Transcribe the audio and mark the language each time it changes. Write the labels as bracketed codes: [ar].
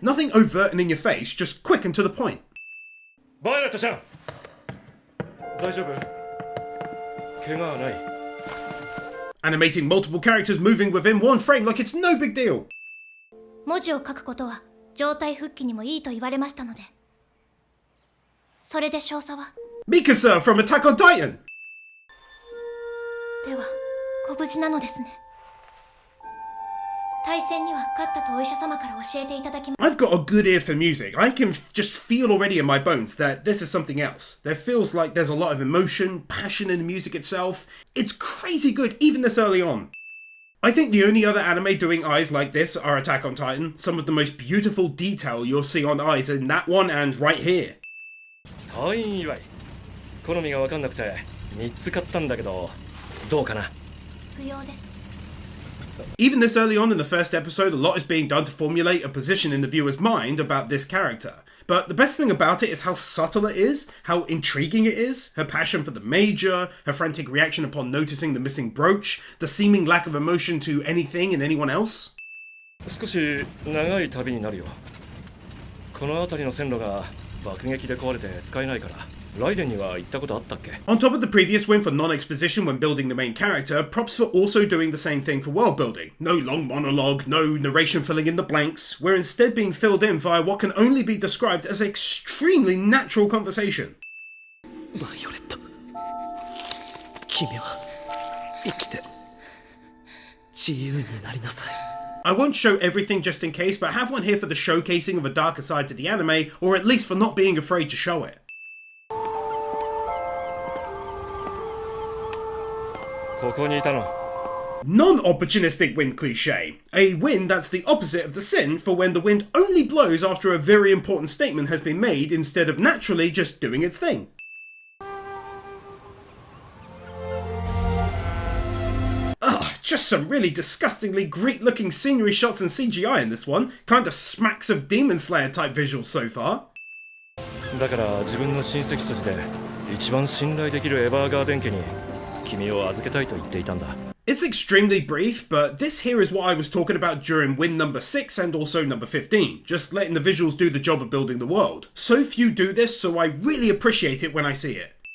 [en] Nothing overt and in your face, just quick and to the point. [ja] Violet ちゃん、大丈夫？怪我はない。 [en] Animating multiple characters moving within one frame like it's no big deal. [ja] 文字を書くことは状態復帰にもいいと言われましたので。それで少佐は [en] Mikasa from Attack on Titan! [ja] では、ご無事なのですね。対戦には勝ったとお医者様から教えていただきま [en] I've got a good ear for music. I can just feel already in my bones that this is something else. There feels like there's a lot of emotion, passion in the music itself. It's crazy good, even this early on. I think the only other anime doing eyes like this are Attack on Titan. Some of the most beautiful detail you'll see on eyes in that one and right here. [ja] 退院祝い。好みが分かんなくて3つ買ったんだけど、どうかな？不要です。 [en] Even this early on in the first episode, a lot is being done to formulate a position in the viewer's mind about this character. But the best thing about it is how subtle it is, how intriguing it is, her passion for the Major, her frantic reaction upon noticing the missing brooch, the seeming lack of emotion to anything and anyone else. [ja] 少し長い旅になるよ。この辺りの線路が爆撃で壊れて使えないから。 [en] On top of the previous win for non-exposition when building the main character, props for also doing the same thing for world building. No long monologue, no narration filling in the blanks. We're instead being filled in via what can only be described as extremely natural conversation. [ja] Violet, 君は生きて自由になりなさい。 [en] I won't show everything just in case, but have one here for the showcasing of a darker side to the anime, or at least for not being afraid to show it. [ja] ここにいたの。 [en] Non-opportunistic wind cliche. A wind that's the opposite of the sin for when the wind only blows after a very important statement has been made instead of naturally just doing its thing. Ugh, just some really disgustingly great looking scenery shots and CGI in this one. Kinda smacks of Demon Slayer type visuals so far. [ja] だから自分の親戚筋で一番信頼できるエヴァーガーデン家に [en] It's extremely brief, but this here is what I was talking about during win number 6 and also number 15, just letting the visuals do the job of building the world. So few do this, so I really appreciate it when I see it.